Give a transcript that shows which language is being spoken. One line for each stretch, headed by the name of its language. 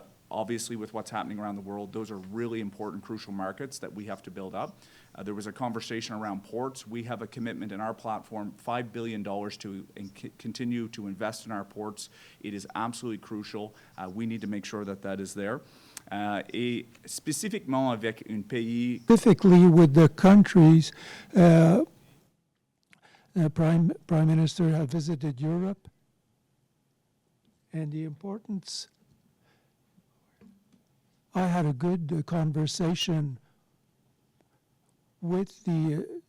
English: Obviously, with what's happening around the world, those are really important, crucial markets that we have to build up. There was a conversation around ports. We have a commitment in our platform, $5 billion to continue to invest in our ports. It is absolutely crucial. We need to make sure that that is there.
French: Et spécifiquement avec un pays...
English: Specifically with the countries, the Prime Minister have visited Europe, and the importance... I had a good conversation with the